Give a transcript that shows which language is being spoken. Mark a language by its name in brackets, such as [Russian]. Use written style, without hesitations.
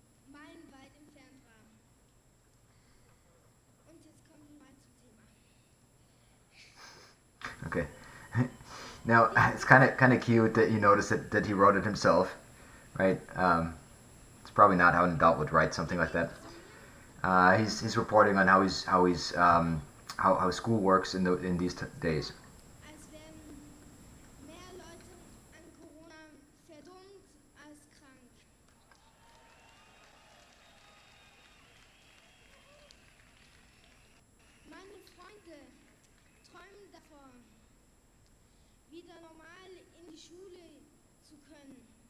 [German] Meilenweit entfernt war. Und jetzt kommt [English] Okay. Now it's kind of cute that you notice that he wrote it himself, right? It's probably not how an adult would write something like that. He's reporting on how school works in these days. [German] Als wären mehr Leute an Corona verdummt als krank. Meine Freunde träumen davon, wieder normal in die Schule zu können.